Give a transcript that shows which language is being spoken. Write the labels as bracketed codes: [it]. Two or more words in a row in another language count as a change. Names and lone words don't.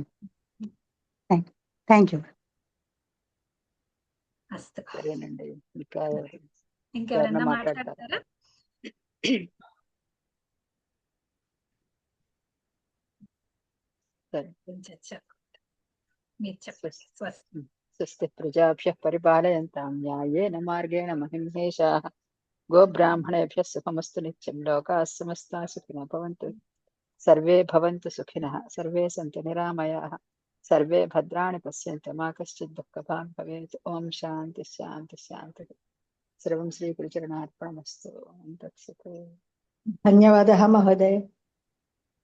[en] Thank you. [sa] అస్తు. [te] సరేనండి. ఇంకా ఇంకెవరన్నా ఎవరన్నా మాట్లాడతారా? సరే. మీరు చెప్పండి. [sa] స్వస్తి. స్వస్తి ప్రజాభ్యః పరిపాలయంతాం న్యాయేన మార్గేణ మహిమహేషాః గోబ్రాహ్మణేభ్యः సుఖమస్తు నిత్యం లోకాः సమస్తాः సుఖినో భవంతు సర్వే భవంతు సుఖినः సర్వే సంతు నిరామయాः సర్వే భద్రాణి పశ్యంతు మా కశ్చిత్ దుఃఖభాగ్ భవేత్. ఓం శాంతి శాంతి శాంతి. సర్వం శ్రీ గురుచరణార్పణమస్తు. ఓం తత్సత్. ధన్యవాదः మహోదయ. భగిని